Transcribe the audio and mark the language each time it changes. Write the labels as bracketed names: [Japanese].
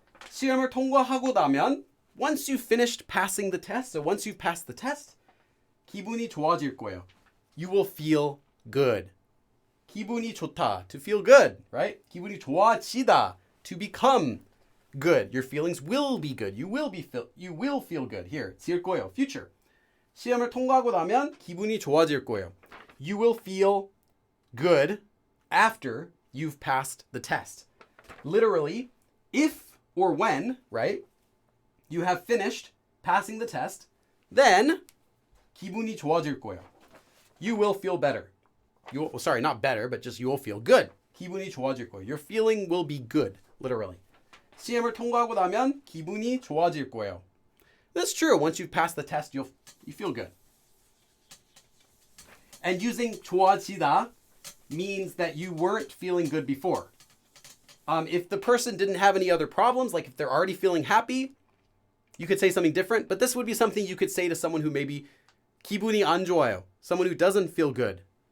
[Korean] 시험을 통과하고 나면, [English] once you've finished passing the test, so once you've passed the test, [Korean] 기분이 좋아질 거예요. [English] You will feel good. [Korean] 기분이 좋다, [English] to feel good, right? [Korean] 기분이 좋아지다, [English] to become good. Your feelings will be good. You will feel good. Here, [Korean] 질 거예요, [English] future. [Korean] 시험을 통과하고 나면 기분이 좋아질 거예요. [English] You will feel good after you've passed the test. Literally, if or when, right? You have finished passing the test, then [Korean] 기분이 좋아질 거예요. [English] You will feel better. Sorry, not better, but just you will feel good. [Korean] 기분이 좋아질 거예요. [English] Your feeling will be good, literally. [Korean] 시험을 통과하고 나면 기분이 좋아질 거예요. [English] That's true. Once you've passed the test, you feel good. And using 좋아지다 means that you weren't feeling good before. If the person didn't have any other problems, like if they're already feeling happy, you could say something different, but this would be something you could say to someone who maybe [Korean] 기분이 안 좋아요, [English] someone who doesn't feel good.